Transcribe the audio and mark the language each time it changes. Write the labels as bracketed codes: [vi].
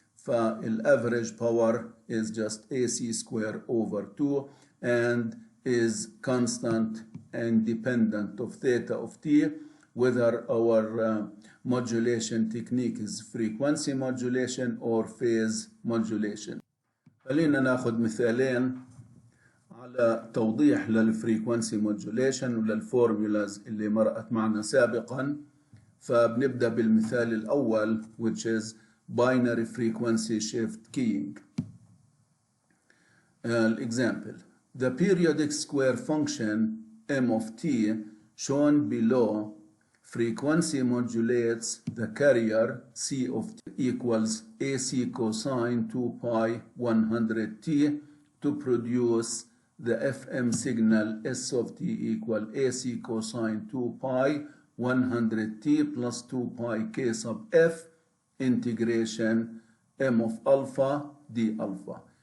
[en] The average power is just AC square over 2 and is constant and dependent of theta of T, whether our modulation technique is frequency modulation or phase modulation. [ar] خلينا ناخذ مثالين على توضيح للفريكونسي موديوليشن وللفورمولاز اللي مرقت معنا سابقا. فبنبدأ بالمثال الأول, [en] which is binary frequency shift keying. Example: the periodic square function M of T shown below frequency modulates the carrier C of T equals AC cosine 2 pi 100T to produce the FM signal S of T equal AC cosine 2 pi 100T plus 2 pi K sub F integration M of alpha d alpha.